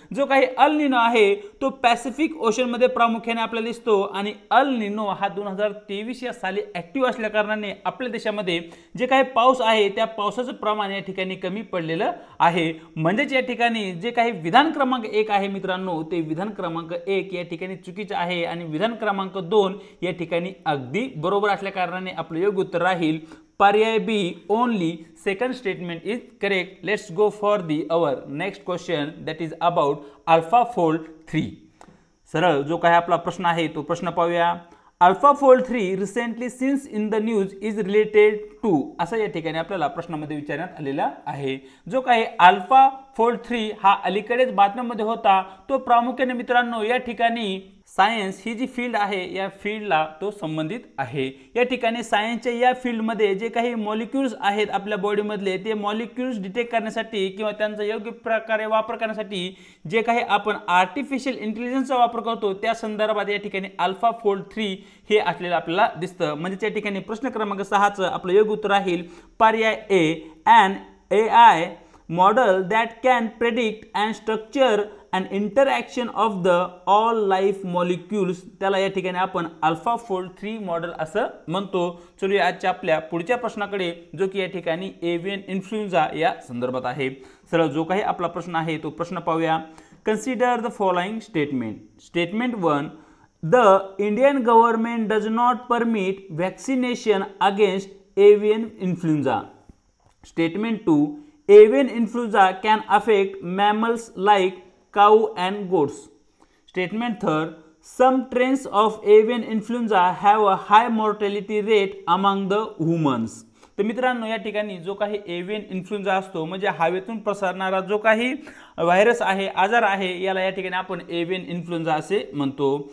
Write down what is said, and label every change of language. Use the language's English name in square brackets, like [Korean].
[Marathi] जो काही अल निनो आहे तो पॅसिफिक ओशन मध्ये प्रामुख्याने आपल्याला दिसतो आणि अल निनो हा 2023 या साली ऍक्टिव्ह असल्या कारणाने आपल्या देशामध्ये जे काही पाऊस आहे त्या पावसाचं प्रमाण या ठिकाणी कमी पडलेलं आहे। म्हणजेच या ठिकाणी जे काही विधान क्रमांक 1 आहे मित्रांनो ते विधान क्रमांक 1 या ठिकाणी चुकीचे आहे आणि विधान क्रमांक 2 या ठिकाणी अगदी बरोबर असल्या कारणाने आपलं योग्य उत्तर राहील पर्याय बी, [English] Only second statement is correct. Let's go for the our next question that is about AlphaFold 3। [Marathi] सरळ जो काही आपला प्रश्न आहे तो प्रश्न पाहूया। [English] AlphaFold 3 recently seen in the news is related to [Marathi] असं या ठिकाणी आपल्याला प्रश्नामध्ये विचारण्यात आलेला आहे। जो काही AlphaFold 3 हा अलीकडेच बातम्यांमध्ये होता तो प्रामुख्याने मित्रांनो या ठिकाणी सायन्स ही जी फील्ड आहे या फील्डला तो संबंधित आहे। या ठिकाणी सायन्सच्या या फील्डमध्ये जे काही मॉलिक्युल्स आहेत आपल्या बॉडीमधले ते मॉलिक्युल्स डिटेक्ट करण्यासाठी किंवा त्यांचा योग्य प्रकारे वापर करण्यासाठी जे काही आपण आर्टिफिशियल इंटेलिजन्सचा वापर करतो त्या संदर्भात या ठिकाणी AlphaFold 3 हे असलेलं आपल्याला दिसतं। म्हणजे या ठिकाणी प्रश्न क्रमांक 6 चं आपलं योग्य उत्तर राहील पर्याय ए, [English] an AI model that can predict and structure and interaction of the all life molecules, [Marathi] त्याला या ठिकाणी आपण AlphaFold 3 मॉडेल असं म्हणतो। चलूया आजच्या आपल्या पुढच्या प्रश्नाकडे, जो की या ठिकाणी एव्हियन इन्फ्लुएन्झा या संदर्भात आहे। सरळ जो काही आपला प्रश्न आहे तो प्रश्न पाहूया। [English] Consider the following statement. Statement 1, the Indian government does not permit vaccination against avian influenza. Statement 2, avian influenza can affect mammals like cow and goats. Statement 3, some strains of avian influenza have a high mortality rate among the humans. [Marathi] तर मित्रांनो या ठिकाणी जो काही एव्हियन influenza असतो म्हणजे हवेतून पसरणारा जो काही व्हायरस आहे, आजार आहे, याला या ठिकाणी आपण एव्हियन इन्फ्लुएन्झा असे म्हणतो.